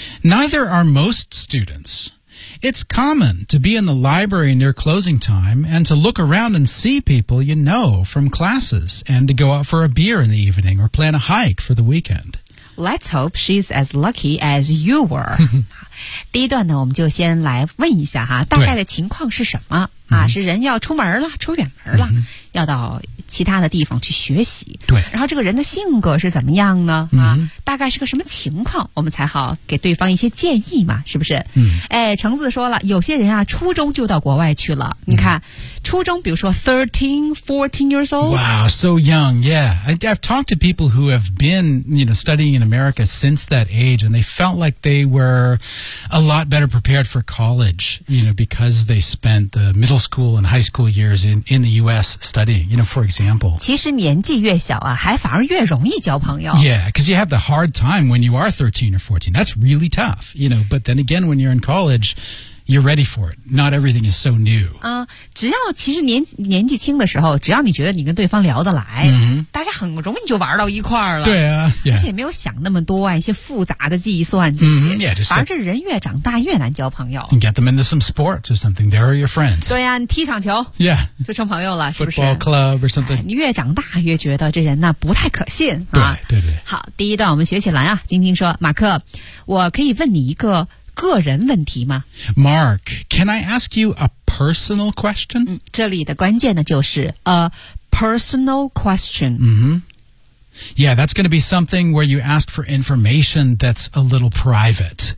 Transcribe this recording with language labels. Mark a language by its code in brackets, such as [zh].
[en] Neither are most students. It's common to be in the library near closing time and to look around and see people you know from classes and to go out for a beer in the evening or plan a hike for the weekend. Let's hope she's as lucky as you were. [zh] 第一段呢，我们就先来问一下哈，大概的情况是什么啊？是人要出门了，出远门了，要到其他的地方去学习。对，然后这个人的性格是怎么样呢？大概是个什么情况，我们才好给对方一些建议嘛，是不是？橙子说了，有些人啊，初中就到国外去了。你看，初中，比如说 [en] 13, 14 years old. Wow, so young. Yeah, I've talked to people who have been, you know, studying in America since that age, and they felt like they were a lot better prepared for college, you know, because they spent the middle school and high school years in the U.S. studying. You know, for example. [zh] 其实年纪越小啊，还反而越容易交朋友。 [en] Yeah, because you have the hard time when you are 13 or 14. That's really tough, you know, but then again, when you're in college, you're ready for it. Not everything is so new. [zh] 只要其实年纪轻的时候，只要你觉得你跟对方聊得来，大家很容易就玩到一块儿了。对啊，而且没有想那么多啊，一些复杂的计算这些。反而这人越长大越难交朋友。 [en] And get them into some sports or something. They are your friends. [zh] 对啊，你踢场球。 [en] Yeah. [zh] 就成朋友了，是不是 [en] ？Football club or something. [zh] 你越长大越觉得这人呢不太可信啊。对。好，第一段我们学起来啊。晶晶说，马克，我可以问你一个个人问题吗 [en] ？Mark, can I ask you a personal question? [zh] 这里的关键呢就是 [en] a personal question. Yeah, that's going to be something where you ask for information that's a little private.